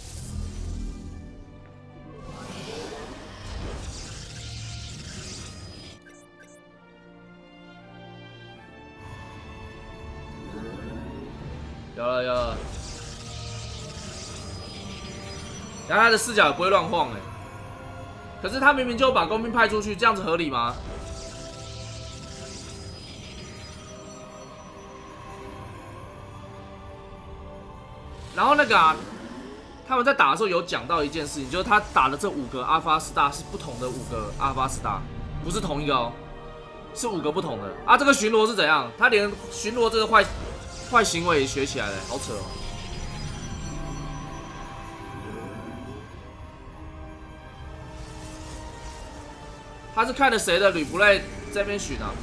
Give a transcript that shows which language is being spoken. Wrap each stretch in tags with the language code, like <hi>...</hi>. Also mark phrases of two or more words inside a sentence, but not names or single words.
<zh>有了，然後他的視角也不會亂晃哎，可是他明明就把工兵派出去，這樣子合理嗎？然後那個啊，他們在打的時候有講到一件事情，就是他打的這5 個阿發斯大是不同的5個阿發斯大，不是同一個哦，是5個不同的啊。這個巡邏是怎樣？他連巡邏這個壞行為也學起來了，好扯哦！他是看了誰的呂布類在那邊巡啊？</zh>